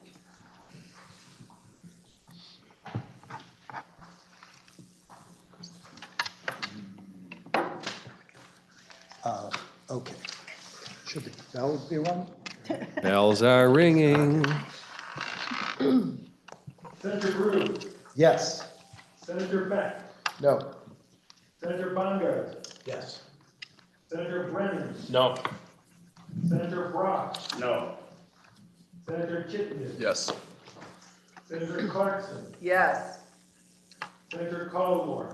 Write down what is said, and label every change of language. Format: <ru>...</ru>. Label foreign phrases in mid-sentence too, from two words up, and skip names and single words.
<en>Okay. Should the bell be rung? Bells are ringing. Senator Brew, Yes. Senator Beck, No. Senator Bongard, Yes. Senator Brennan, No. Senator Brock, No. Senator Chittenden, Yes. Senator Clarkson, Yes. Senator Collmore,</en>